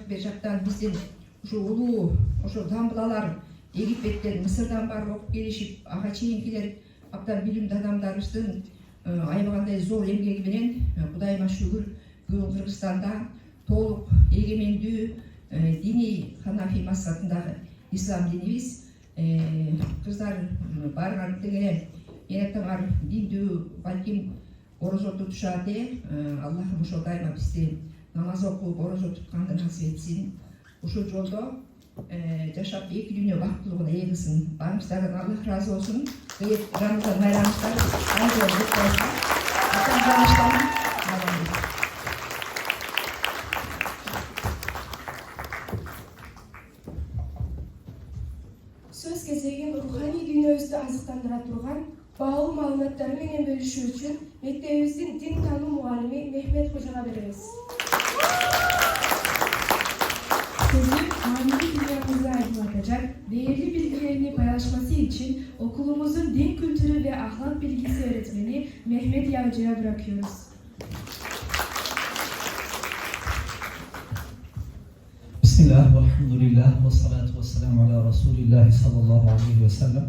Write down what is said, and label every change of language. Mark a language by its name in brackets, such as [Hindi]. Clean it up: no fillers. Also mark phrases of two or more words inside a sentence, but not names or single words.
[Kyrgyz] бер жактан биздин ушу улуу, ошо дамбылалар Египеттен, Мысырдан барып окуп келишип, ага чейинкилер абдан билимдүү адамдарыбыздын аябагандай зор эмгеги менен Кудайыма шүгүр, бүгүн Кыргызстанда толук эгемендүү диний ханафи мазхабындагы ислам динибиз, кыздар барган тегене энеттеңар диндүү балким орозо тутушат. Аллахым ошо дайыма бизди намаз окуп, орозо тутканды насип этсин. Ушул жолдо жашап эки дүйнө бактылыгына ээ кылсын. Баарыбыздардан Аллах ыраазы болсун. Рамазан байрамыңыздар айрылып өтсүн. [Turkish] Atan bağışlayın. [Kyrgyz] Söz кезегин руханий дүйнөбүздү азыктандыра турган баалуу маалыматтары менен бөлүшүү үчүн мектебибиздин дин таануу мугалими Мехмет Кожага беребиз. [Turkish] Sözü manevi dünyamızı aydınlatacak, değerli bilgilerini paylaşması için okulumuzun din kültürü ve ahlak bilgisi öğretmeni Mehmet Yavcı'ya bırakıyoruz. [Arabic] بسم الله والحمد لله والصلاة والسلام على رسول الله صلى الله عليه وسلم.